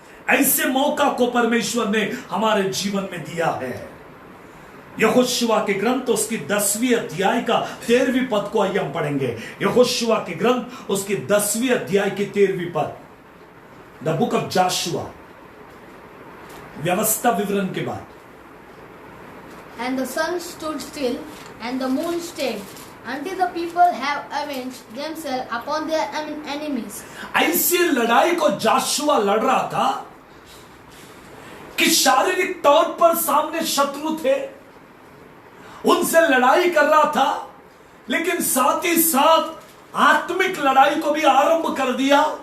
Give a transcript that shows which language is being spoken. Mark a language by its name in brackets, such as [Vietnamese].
[Hindi] ऐसे मौका को परमेश्वर ने हमारे जीवन में दिया है। यहोशुआ के ग्रंथ उसकी 10वीं अध्याय का 13वीं पद को आइए हम पढ़ेंगे। यहोशुआ के ग्रंथ उसकी 10वीं अध्याय की 13वीं पद, [English] the book of Joshua, [Hindi] व्यवस्था विवरण के बाद। [English] And the sun stood still, and the moon stayed, until the people have avenged themselves upon their enemies. [Hindi] ऐसी लड़ाई को जोशुआ लड़ रहा था कि शारीरिक तौर पर सामने शत्रु थे, उनसे लड़ाई कर रहा था, लेकिन साथ ही साथ आत्मिक लड़ाई को भी आरंभ कर दिया।